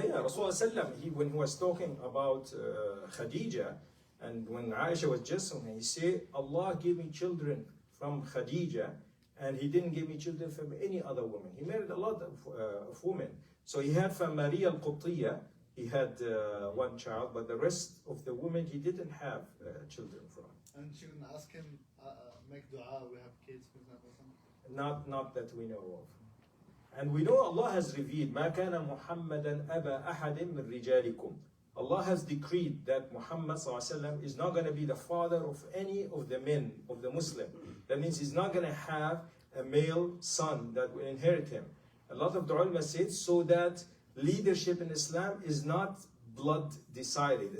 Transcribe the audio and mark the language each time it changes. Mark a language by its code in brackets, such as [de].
[en] Rasulullah, when he was talking about Khadija, and when Aisha was just on, he said, Allah gave me children from Khadija, and He didn't give me children from any other woman. He married a lot of women. So he had from Maria al-Qibtiyya, he had one child, but the rest of the women he didn't have children from. And she can ask him, make dua, we have kids, for example. Not that we know of. And we know Allah has revealed, [ar] ما كان محمدا أبا أحد من رجالكم. [en] Allah has decreed that Muhammad ﷺ is not going to be the father of any of the men of the Muslim. That means he's not going to have a male son that will inherit him. A lot of the ulama said so that leadership in Islam is not blood decided.